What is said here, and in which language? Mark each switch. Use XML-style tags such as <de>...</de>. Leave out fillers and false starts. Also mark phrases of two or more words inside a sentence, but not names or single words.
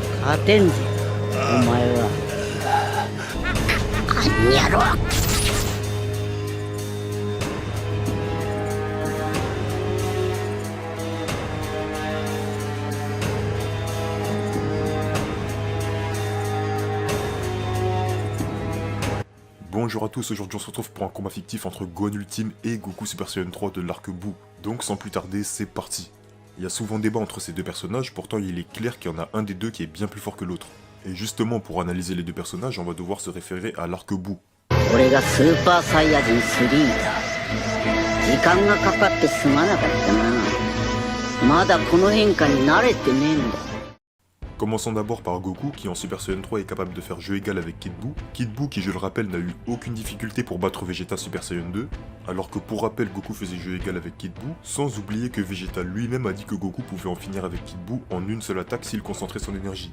<ja>勝てんぜお前は。あんやろ。</ja> <fr>Bonjour à tous, aujourd'hui on se retrouve pour un combat fictif entre Gohan Ultime et Goku Super Saiyan 3 de l'arc Buu. Donc sans plus tarder, c'est parti. Il y a souvent débat entre ces deux personnages, pourtant il est clair qu'il y en a un des deux qui est bien plus fort que l'autre. Et justement pour analyser les deux personnages, on va devoir se référer à l'arc Buu.</fr> <ja>俺がスーパーサイヤ人3だ。時間がかかってすまなかったな。まだこの変化に慣れてねえんだ。</ja> <fr>Commençons d'abord par Goku qui en Super Saiyan 3 est capable de faire jeu égal avec Kid Buu. Kid Buu qui je le rappelle n'a eu aucune difficulté pour battre Vegeta Super Saiyan 2, alors que pour rappel Goku faisait jeu égal avec Kid Buu, sans oublier que Vegeta lui-même a dit que Goku pouvait en finir avec Kid Buu en une seule attaque s'il concentrait son énergie.</fr>